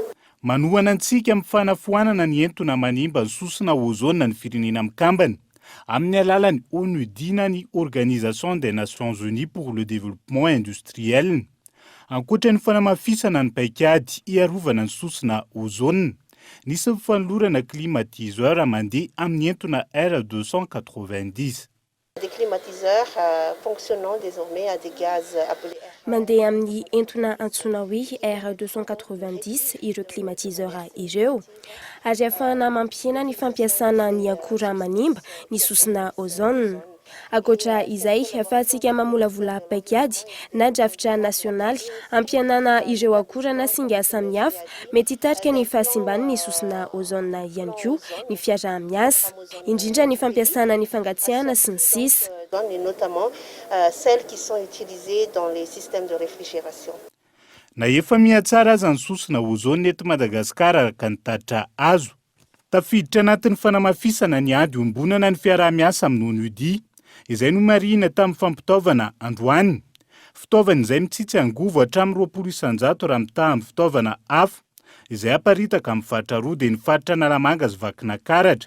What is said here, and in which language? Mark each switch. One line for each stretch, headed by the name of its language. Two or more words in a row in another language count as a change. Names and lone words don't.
Malagasy: Manohana antsika amin'ny fanafoanana ny entona manimba ny sosina ozone ny firenena mikambana amin'ny alalan'ny ONUDI na ny Organisation des Nations Unies pour le Développement Industriel. Ankoatran'ny fanamafisana ny paikady iarovana ny sosina ozone, nisy fanolorana climatiseur mandeha amin'ny entona R290.
French: Des climatiseurs fonctionnant désormais à des gaz appelés
Malagasy: mandeha amin'ny entona antsoina hoe R290 ireo climatiseur ireo, ary ahafahana mampiena ny fampiasana ny akora manimba ny sosina ozone. Ankoatra izay, ahafahantsika mamolavola paikady na drafitra nasionaly ampianana ireo akora na singa samihafa mety hitarika ny fahasimbany ny sosina ozone ihany koa ny fiarah-miasa, indrindra ny fampiasana ny fangatsiahana sy ny sisa.
French: Et notamment celles qui sont utilisées dans les systèmes de réfrigération.
Malagasy: Na efa mihatsara azy ny sosina ozone eto Madagasikara araka ny tatra azo. Tafiditra anatin'ny fanamafisana ny ady ombonana ny fiarah-miasa amin'ny ONUDI, izay no marina tamin'ny fampitaovana androany. Fitaovana izay mitsitsy angovo hatramin'ny 20% raha mitaha amin'ny fitaovana hafa, izay aparitaka amin'ny faritra roa dia ny faritra Naramanga sy Vakinankaratra.